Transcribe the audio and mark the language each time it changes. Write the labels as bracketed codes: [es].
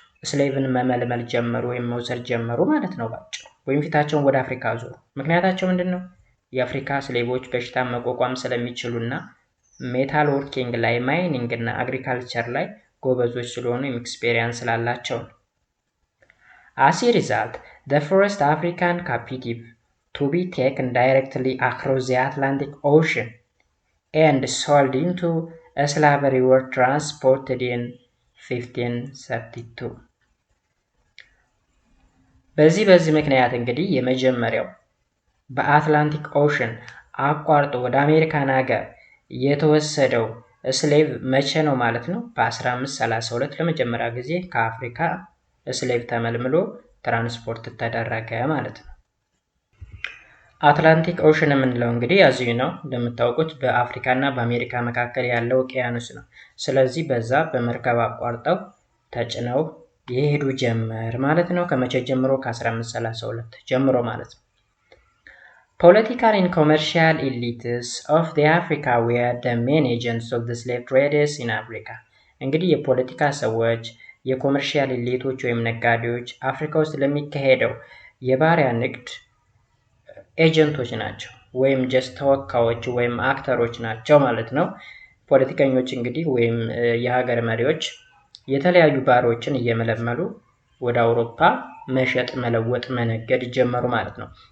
[am] ስሌቭን መመልመል ጀመሩ ወይም መውሰድ ጀመሩ ማለት ነው ባጭሩ። ወይም ፊታቸውን ወደ አፍሪካ ዞሩ። ምክንያታቸው ምንድን ነው? የአፍሪካ ስሌቮች በሽታን መቋቋም ስለሚችሉና ሜታል ወርኪንግ ላይ ማይኒንግ እና አግሪካልቸር ላይ ጎበዞች ስለሆኑ ኤክስፔሪየንስ ስላላቸው ነው። [en] As a result, the first African captive to be taken directly across the Atlantic Ocean and sold into slavery were transported in 1532. [am] በዚህ ምክንያት እንግዲህ የመጀመሪያው በአትላንቲክ ኦሽን አቋርጦ ወደ አሜሪካን ሀገር የተወሰደው ስሌቭ መቼ ነው ማለት ነው? በ1532 ለመጀመሪያ ጊዜ ከአፍሪካ ስሌቭ ተመልምሎ ትራንስፖርት ተደረገ ማለት ነው። አትላንቲክ ኦሽን የምንለው እንግዲህ ያዚሁ ነው እንደምታውቁት በአፍሪካ እና በአሜሪካ መካከል ያለው ውቅያኖስ ነው። ስለዚህ በዛ በመርከብ አቋርጠው ተጭነው የሄዱ ጀመር ማለት ነው። ከመቼ ጀምሮ? ከ1532 ጀምሮ ማለት ነው። [en] Political and commercial elites of the Africa were the main agents of the slave traders in Africa. [am] እንግዲህ የፖለቲካ ሰዎች የኮመርሻል ኢሊቶች ወይም ነጋዴዎች አፍሪካ ውስጥ ለሚካሄደው የባሪያ ንግድ ኤጀንቶች ናቸው ወይም ጀስት ተወካዮች ወይም አክተሮች ናቸው ማለት ነው። ፖለቲከኞች እንግዲህ ወይም የሀገር መሪዎች የተለያዩ ባሮችን እየመለመሉ ወደ አውሮፓ መሸጥ፣ መለወጥ፣ መነገድ ጀመሩ ማለት ነው።